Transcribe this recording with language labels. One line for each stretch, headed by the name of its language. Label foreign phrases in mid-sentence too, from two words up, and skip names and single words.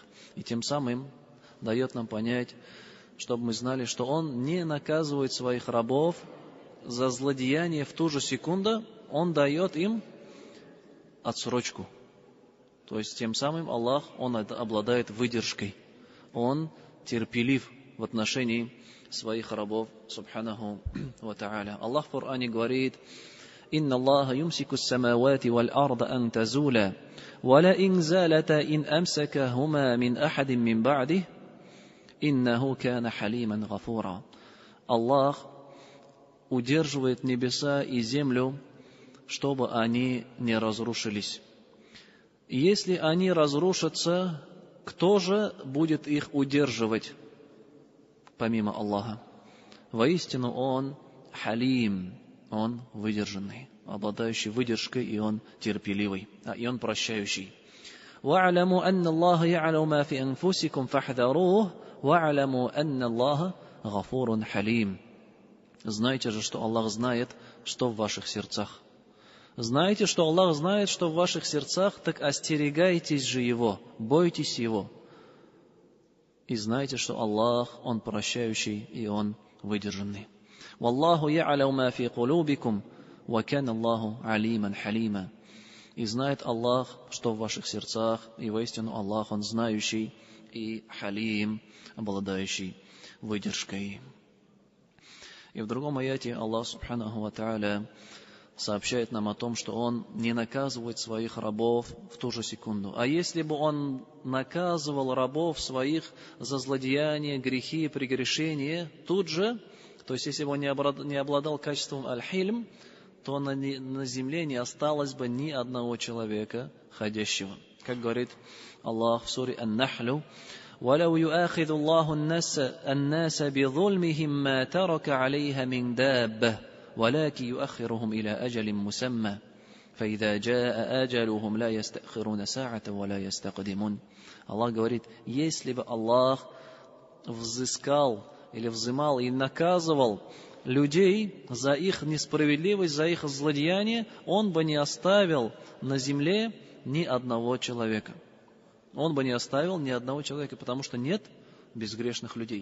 Russian: И тем самым дает нам понять, чтобы мы знали, что Он не наказывает своих рабов за злодеяние в ту же секунду, Он дает им отсрочку. То есть тем самым Аллах, Он обладает выдержкой. Он терпелив в отношении своих рабов,
Arabic: سبحانه وتعالى.
Russian: Аллах в Коране говорит:
Arabic: «إن الله يمسك السماوات والأرض أن تزولا ولئن زالتا إن أمسكهما من أحد من بعده إنه كان حليما غفورا».
Russian: Аллах удерживает небеса и землю, чтобы они не разрушились. И если они разрушатся, кто же будет их удерживать, помимо Аллаха? Воистину Он халим, Он выдержанный, обладающий выдержкой, и Он терпеливый, и Он прощающий.
Arabic: وَاعْلَمُوا أَنَّ اللَّهَ يَعْلَمُ مَا فِي أَنفُسِكُمْ فَاحْذَرُوهُ وَاعْلَمُوا أَنَّ اللَّهَ غَفُورٌ حَلِيمٌ.
Russian: Знайте же, что Аллах знает, что в ваших сердцах. Знаете, что Аллах знает, что в ваших сердцах, так остерегайтесь же Его, бойтесь Его. И знайте, что Аллах, Он прощающий, и Он выдержанный.
Arabic: «والله يعلم ما في قلوبكم وكان الله عليما حليما».
Russian: И знает Аллах, что в ваших сердцах, и воистину Аллах, Он знающий и халим, обладающий выдержкой. И в другом аяте Аллах
Arabic: سبحانه وتعالى
Russian: сообщает нам о том, что Он не наказывает своих рабов в ту же секунду. А если бы Он наказывал рабов своих за злодеяния, грехи, прегрешения тут же, то есть если бы Он не обладал качеством аль-хильм, то на земле не осталось бы ни одного человека ходящего. Как говорит Аллах в суре Ан-Нахлю:
Arabic: وَلَوْ يُؤَاخِذُ اللَّهُ النَّاسَ بِظُلْمِهِمْ مَا تَرَكَ عَلَيْهَا مِنْ دَابَّةٍ وَلَكِنْ يُؤَخِّرُهُمْ إِلَى أَجَلٍ مُّسَمًّى فَإِذَا جَاءَ أَجَلُهُمْ لَا يَسْتَأْخِرُونَ سَاعَةً وَلَا يَسْتَقْدِمُونَ.
Russian: Аллах говорит: если бы Аллах взыскал или взымал и наказывал людей за их несправедливость, за их злодеяние, Он бы не оставил на земле ни одного человека. Он бы не оставил ни одного человека, потому что нет безгрешных людей.